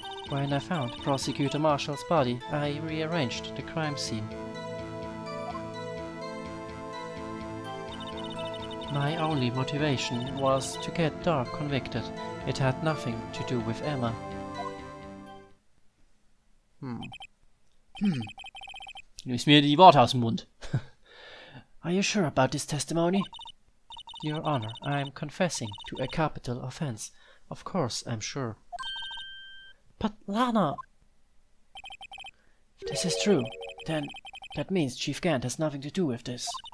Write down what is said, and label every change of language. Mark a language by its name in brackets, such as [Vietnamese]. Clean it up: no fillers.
[English] When I found Prosecutor Marshall's body, I rearranged the crime scene. My only motivation was to get Dark convicted. It had nothing to do with Emma. [German] Du nimmst mir die Worte aus dem Mund. [English] Are you sure about this testimony? Your Honor, I'm confessing to a capital offense. Of course, I'm sure. But Lana... If this is true, then that means Chief Gant has nothing to do with this.